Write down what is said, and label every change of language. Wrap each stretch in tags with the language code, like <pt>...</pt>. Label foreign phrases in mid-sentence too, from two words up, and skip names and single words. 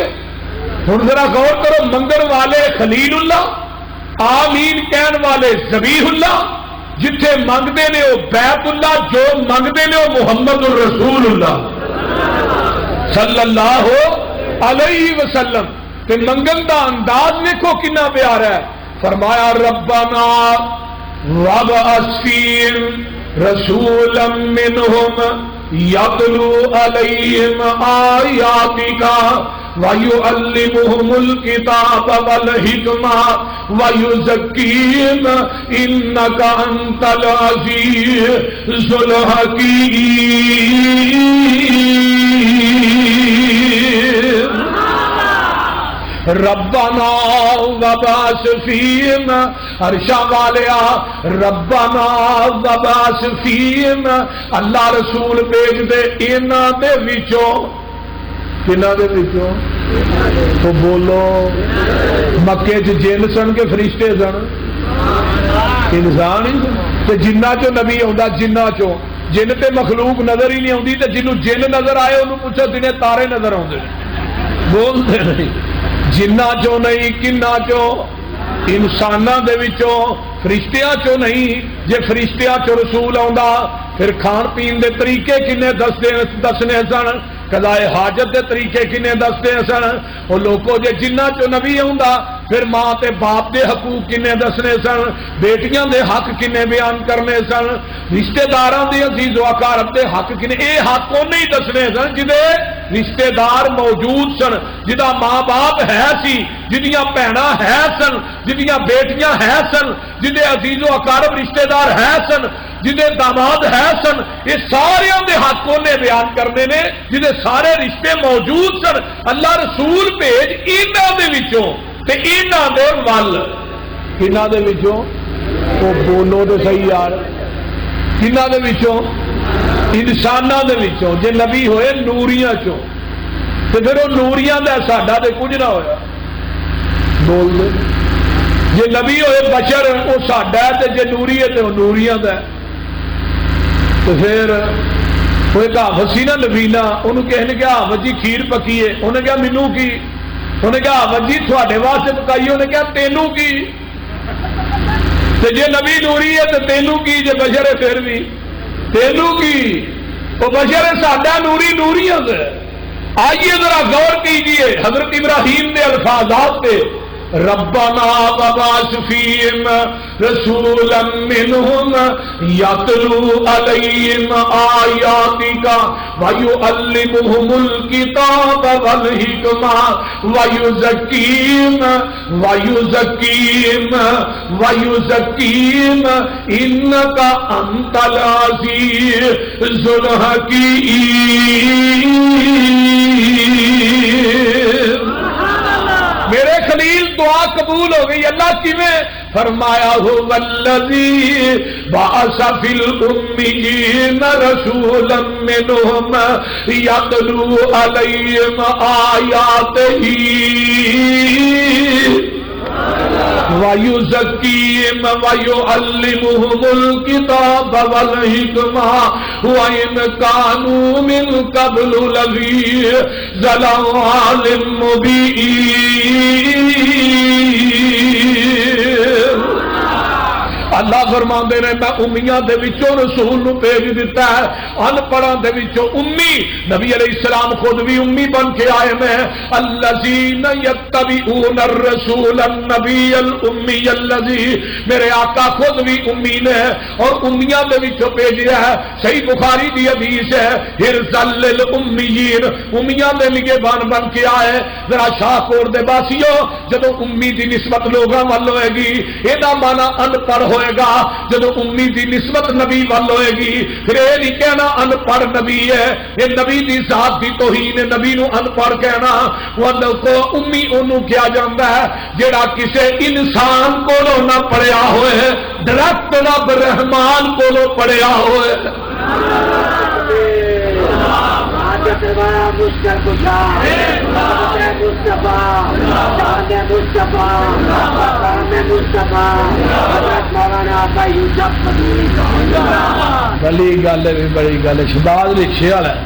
<pa>ہوں ذرا غور کرو، منگن والے خلیل اللہ، آمین کہن والے ذبیح اللہ، جتھے منگتے نے وہ بیت اللہ، جو منگتے نے وہ محمد الرسول اللہ</pa> <ar>صلی اللہ علیہ وسلم۔</ar> <pa>تے منگن دا انداز دیکھو کنا پیارا ہے، فرمایا</pa> <ar>ربنا وابعث فیہم رسولا منہم یتلو علیہم آیاتک وَيُعَلِّمُهُمُ الْكِتَابَ وَالْحِكْمَةَ وَيُزَكِّيهِمْ إِنَّكَ أَنْتَ الْعَزِيزُ الْحَكِيمُ۔ ربنا وبعث فیہم،</ar> <pa>عرشاں والیا</pa> <ar>ربنا وبعث فیہم،</ar> <pa>اللہ رسول بھیج دے انہاں دے وچوں، کنہاں دے وچوں؟ تو بولو، مکے چ جن سن کے فرشتے سن؟ انسان ہی سن۔ تے جنہ چوں نبی آندا، جنہ چوں، جن تے مخلوق نظر ہی نہیں آندی، تے جنوں جن نظر آئے انہوں پوچھو دنے تارے نظر آندے، بولتے نہیں۔ جنہ چوں نہیں، کنہ چوں؟ انساناں دے وچوں، فرشتیاں چوں نہیں۔ جے فرشتیاں چوں رسول آندا پھر کھان پین دے طریقے کنے دسنے سن، قضائے حاجت دے طریقے کنے دستے سن، وہ لوگوں جے جنہ چوں نبی آندا پھر ماں تے باپ دے حقوق کنے دسنے سن، بیٹیاں دے حق کنے بیان کرنے سن، رشتہ داراں دے عزیز و اقارب دے حق کنے، اے حق کو نہیں دسنے سن جدے رشتہ دار موجود سن، جدا ماں باپ ہے سی، جدیاں بہناں ہے سن، جدیاں بیٹیاں ہے سن، جدے عزیز و اقارب رشتہ دار ہے سن، جدے داماد ہے سن، یہ سارے دے حق نے بیان کرنے نے، جدے سارے رشتے موجود سن۔ اللہ رسول بھیج انہاں دے وچوں تے انہاں دے ول، کنہاں دے وچوں؟ او بولو تے صحیح یار، کنہاں دے وچوں؟ انساناں دے وچوں۔ جے نبی ہوئے نوریاں چوں تے پھر وہ نوریاں دا ساڈا تے کچھ نہ ہویا، بول دے۔ جے نبی ہوئے بشر وہ ساڈا ہے تے جے نوری ہے تے وہ نوریاں دا ہے۔ تو پھر وہ ایک حافظ سی نا نبینا، انہوں کہنے نے کہا حافظ جی کھیر پکی ہے، انہیں کہا مینو کی، انہیں کہا حافظ جی تھوڑے واسطے پکائی، انہیں کہا تینوں کی، جے نبی نوری ہے تو تینوں کی، جے بشر ہے پھر بھی تینوں کی، وہ بشر ہے ساڈا نوری نوریاں سے۔</pa> <ur>آئیے ذرا غور کیجئے حضرت ابراہیم نے الفاظات پہ،</ur> <ar>ربنا وبعث فیہم رسولا منہم یتلو علیہم آیاتک ویعلمہم الکتاب والحکمہ ویزکیہم انک انت العزیز الحکیم۔</ar> <ur>میرے خلیل دعا قبول ہو گئی۔ اللہ کی میں فرمایا</ur> <ar>هو الذی بعث فی الامیین رسولا منہم یتلو علیہم آیاتہ وَيُزَكِّيهِمْ وَيُعَلِّمُهُمُ الْكِتَابَ وَالْحِكْمَةَ وَإِنْ كَانُوا مِنْ قَبْلُ لَفِي ضَلَالٍ مُبِينٍ۔</ar> <pa>اللہ فرماندے نے میں امیاں دے وچوں رسول نو بھیج دیتا ہے، ان پڑھاں دے وچوں امی، نبی علیہ السلام خود بھی امی بن کے آئے ہیں۔</pa> <ar>الذین یتبعون الرسول النبی الامی الذی،</ar> <pa>میرے آقا خود بھی امی نے اور امیاں دے وچوں بھیجیا ہے۔ صحیح بخاری دی حدیث ہے</pa> <ar>حرزل للامیین،</ar> <pa>امیاں دے نگہبان بن کے آئے۔ ذرا شاہ کوٹ دے باسیو جدوں امی دی نسبت لوگاں وال ہوئے گی ایدا مانا ان پڑھ ہوئے گا، جدو امی دی نسبت نبی وال ہوئے گی پھر یہ نہیں کہنا ان پڑھ نبی ہے، یہ نبی دی ذات دی توہین ہے نبی نو ان پڑھ کہنا۔ امی انہوں کیا جاندا ہے جیڑا کسے انسان کولو نہ پڑھیا ہوئے، ڈائریکٹ رب رحمان کولو پڑھیا ہوئے۔ بڑی گل ہے، بڑی گل ہے، شہباز رکشے والا ہے۔</pa>